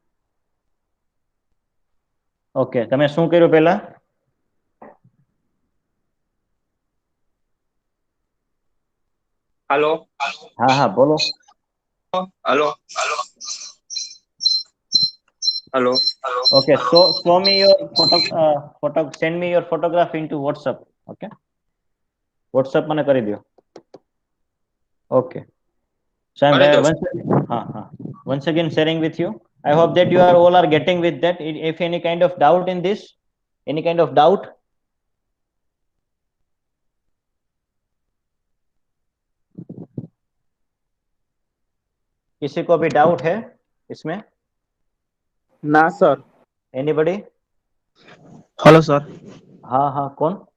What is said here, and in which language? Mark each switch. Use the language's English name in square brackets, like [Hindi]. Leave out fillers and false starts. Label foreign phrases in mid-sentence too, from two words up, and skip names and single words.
[Gujarati] ઓકે, તમે શું કર્યું પહેલા? હાલો હા હા, બોલો. હાલો હાલો. [English] Okay, so show me your send me your photograph into WhatsApp. [Gujarati] Okay, WhatsApp મને કરી દો. [English] Okay, so I'm [Gujarati] કરી દો સર. [English] once again sharing with you. I hope that you are all are getting with that. If any kind of doubt in this, any kind of doubt, [Hindi] किसी को भी डाउट है इसमें? ना सर। [English] Anybody? Hello sir. [Hindi] हाँ हाँ, कौन?